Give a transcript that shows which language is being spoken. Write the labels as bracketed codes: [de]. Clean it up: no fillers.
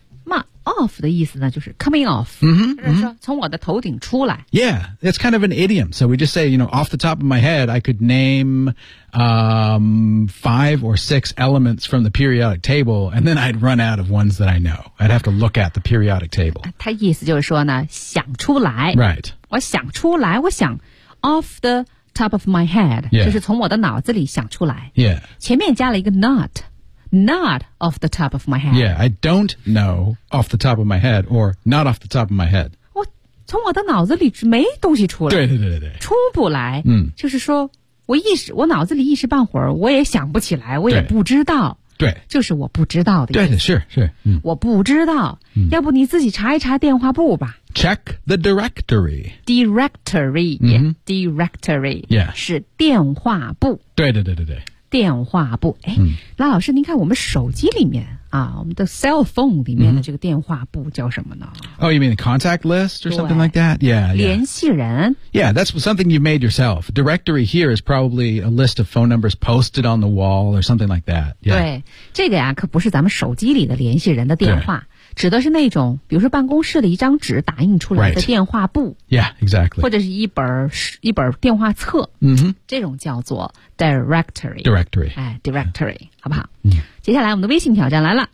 [zh] 那 off 的意思呢就是 [en] coming off,、 [zh] 就是说从我的头顶出来。 [en] Yeah, it's kind of an idiom. So we just say, you know, off the top of my head, I could name、five or six elements from the periodic table, and then I'd run out of ones that I know. I'd have to look at the periodic table. [zh] 他意思就是说呢想出来。 [en] Right. [zh] 我想出来我想 [en] off theTop of my head,、 yeah. [zh] 就是从我的脑子里想出来。 [en] Yeah. [zh] 前面加了一个 [en] not off the top of my head. Yeah, I don't know off the top of my head or not off the top of my head. [zh] 我从我的脑子里没东西出来。对。出不来、嗯、就是说我脑子里一时半会儿我也想不起来我也不知道。对。就是我不知道的意思。对是、我不知道、要不你自己查一查电话簿吧。 [en] Check the directory. Directory.、 Mm-hmm. Directory. Yeah. [zh] 是电话簿。对。电话簿。哎、拉老师您看我们手机里面啊我们的 cell phone 里面的这个电话簿叫什么呢、 [en] Oh, you mean the contact list or something like that? Yeah, yeah. [zh] 联系人。 [en] Yeah, that's something you made yourself. Directory here is probably a list of phone numbers posted on the wall or something like that.、Yeah. [zh] 对。这个呀可不是咱们手机里的联系人的电话。指的是那种比如说办公室的一张纸打印出来的电话簿、 [en] right. Yeah, exactly. [zh] 或者是一本电话册、这种叫做 directory [en] directory、哎、directory、 yeah. [zh] 好不好、 [en] yeah. [zh] 接下来我们的微信挑战来了